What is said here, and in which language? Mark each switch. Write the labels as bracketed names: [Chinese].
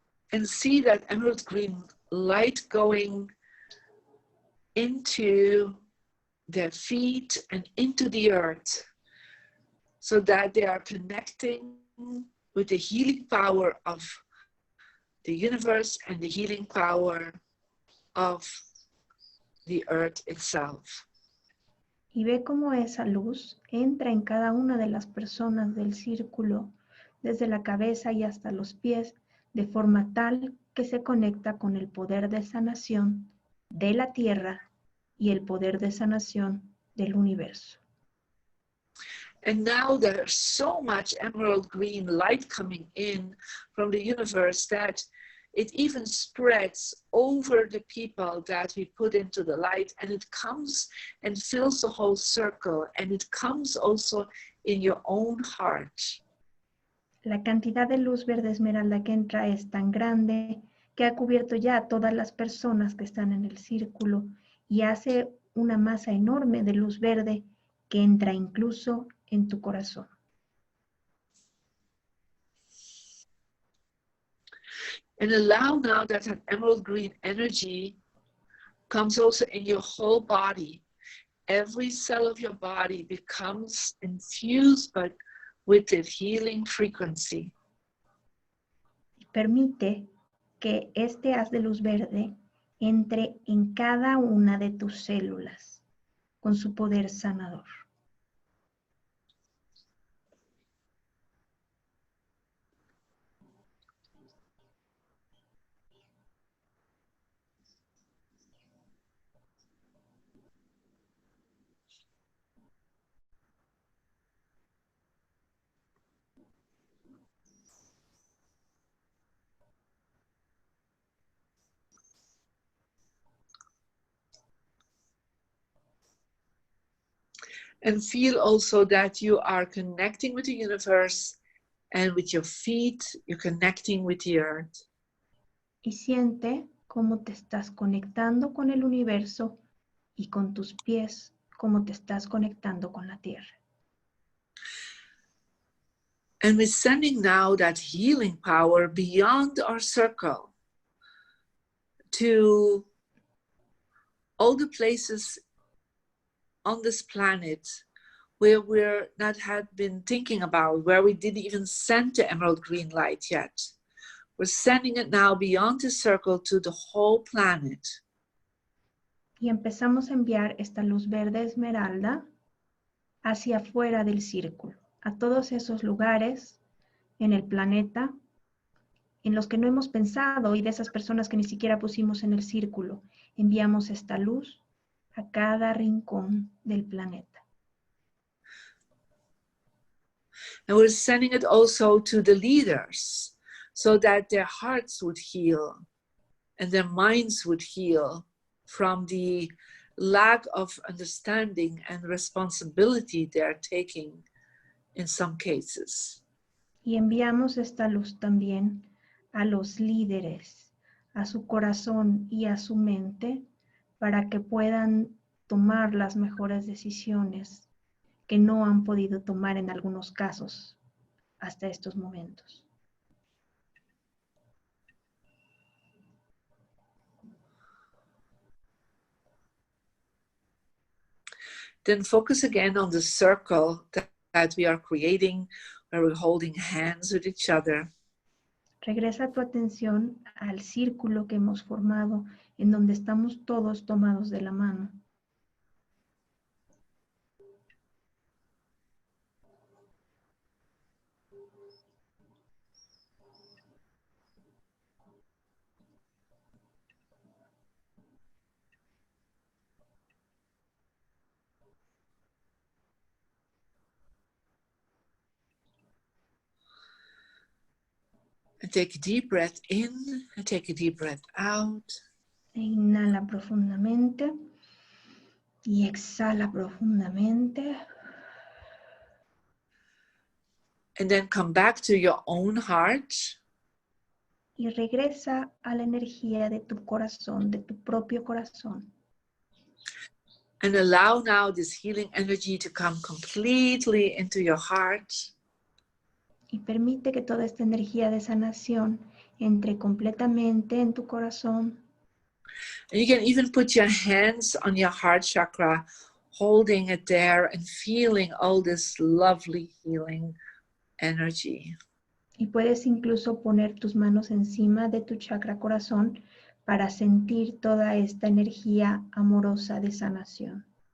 [English] And see that emerald green light going into their feet and into the earth, so that they are connecting with the healing power of the universe and the healing power of the earth itself. [Spanish] Y ve cómo esa luz entra en cada una de las personas del círculo, desde la cabeza y hasta los pies, de forma tal que se conecta con el poder de sanación de la tierra y el poder de sanación del universo. [English] And now there's so much emerald green light coming in from the universe that it even spreads over the people that we put into the light, and it comes and fills the whole circle, and it comes also in your own heart. [Spanish] La cantidad de luz verde esmeralda que entra es tan grande que ha cubierto ya a todas las personas que están en el círculo y hace una masa enorme de luz verde que entra incluso en tu corazón. [English] And allow now that an emerald green energy comes also in your whole body. Every cell of your body becomes infused with the healing frequency. [Spanish] Permite que este haz de luz verde entre en cada una de tus células con su poder sanador. [English] And feel also that you are connecting with the universe, and with your feet, you're connecting with the earth. [Spanish] Y siente cómo te estás conectando con el universo y con tus pies, cómo te estás conectando con la tierra. [English] And we're sending now that healing power beyond our circle to all the places on this planet where we're not had been thinking about, where we didn't even send the emerald green light yet. We're sending it now beyond the circle to the whole planet. [Spanish] Y empezamos a enviar esta luz verde esmeralda hacia afuera del círculo, a todos esos lugares en el planeta en los que no hemos pensado y de esas personas que ni siquiera pusimos en el círculo. Enviamos esta luz a cada rincón del planeta. [English] And we're sending it also to the leaders so that their hearts would heal and their minds would heal from the lack of understanding and responsibility they're taking in some cases. [Spanish] Y enviamos esta luz también a los líderes, a su corazón y a su mente, para que puedan tomar las mejores decisiones que no han podido tomar en algunos casos hasta estos momentos. [English] Then focus again on the circle that we are creating, where we're holding hands with each other. [Spanish] Regresa tu atención al círculo que hemos formado, en donde estamos todos tomados de la mano. [English] Take a deep breath in and take a deep breath out. [Spanish] Inhala profundamente y exhala profundamente. [English] And then come back to your own heart. [Spanish] Y regresa a la energía de tu corazón, de tu propio corazón. [English] And allow now this healing energy to come completely into your heart. [Spanish] Y permite que toda esta energía de sanación entre completamente en tu corazón. [English] And you can even put your hands on your heart chakra, holding it there and feeling all this lovely healing energy. [Spanish] Y puedes incluso poner tus manos encima de tu chakra corazón para sentir toda esta energía amorosa de sanación.